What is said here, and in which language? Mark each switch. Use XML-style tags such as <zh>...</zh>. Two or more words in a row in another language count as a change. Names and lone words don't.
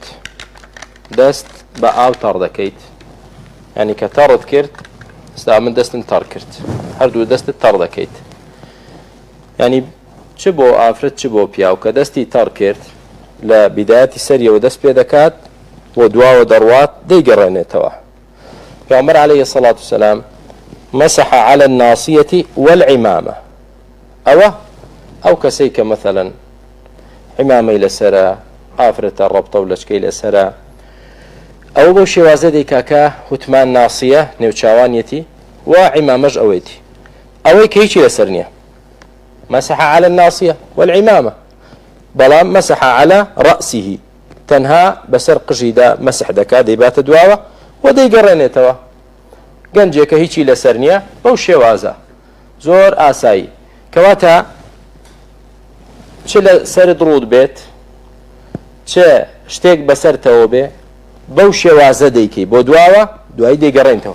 <ckb>دەست بە ئاو تەڕ دەکەیت، یعنی کە تەڕت کرد ستا من دەستم تەڕ کرد، هەردوو دەستت تەڕ دەکەیت، یعنی چ بۆ ئافرەت چ بۆ پیاو کە دەستی تەڕ کرد لە بیدایەتی سەریەوە دەست پێ دەکات بۆ دواوە دەڕوات دەیگەڕێنێتەوە.</ckb> <ar>پێغەمبەر عەلەیهی سەڵات وسەلام مسح على الناصية والعمامة.</ar> <ckb>ئەو کەسەی کە مەثەلەن عمامەی لەسەرە، ئافرەتە ڕەبتە و لەچکەی لەسەرە، ئەو بۆ شێوازە دەیکاکە وتمان ناسیە نێوچاوانیەتی و عمامەش ئەوەیەتی، ئەوەی کە هیچی لەسەر نییە.</ckb> <ar>مسح على الناصية والعمامة،</ar> <ckb>بەڵام</ckb> <ar>مسح على رأسه</ar> <ckb>تەنها بەسەر قژیدا مەسح دەکات دەیباتە دواوە و دەیگەڕێنێتەوە. گەنجێکە هیچی لەسەر نییە بەو شێوازە زۆر ئاسایی، کەواتە چ لە سەرت ڕوود بێت چ شتێک بەسەرتەوە بێ بەو شێوازە دەیکەی بۆ دواوە دوایی دەیگەڕێنتەوە.</ckb>